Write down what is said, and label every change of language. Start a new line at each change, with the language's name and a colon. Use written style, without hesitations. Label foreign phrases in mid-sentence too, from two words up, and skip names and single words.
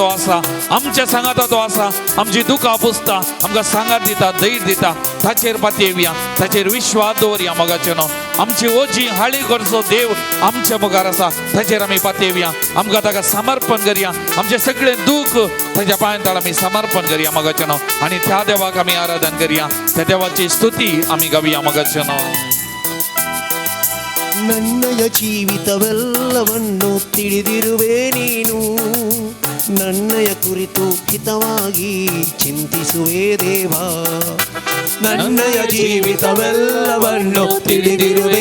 Konkani: आसा आमच्या सांगात तो आसा आमची दुखां पुसता आमकां सांगात दिता धैर्य दिता ताचेर पातयेवया ताचेर विश्वास दवरया मोगाचे न्हू आमची ओजी हाळी करचो देव आमच्या मुखार आसा ताचेर आमी पातयेवया आमकां ताका समर्पण करया आमचें सगळें दूख ताच्या पांयांत आमी समर्पण करया मोगाचे न्हू आनी त्या देवाक आमी आराधन करया त्या देवाची स्तुती आमी गावया मोगाचे न्हू
Kannada: ನನ್ನಯ ಜೀವಿತವೆಲ್ಲವನ್ನು ತಿಳಿದಿರುವೆ ನೀನು ನನ್ನಯ ಕುರಿತು ಹಿತವಾಗಿ ಚಿಂತಿಸುವೆ ದೇವಾ ನನ್ನಯ ಜೀವಿತವೆಲ್ಲವನ್ನು ತಿಳಿದಿರುವೆ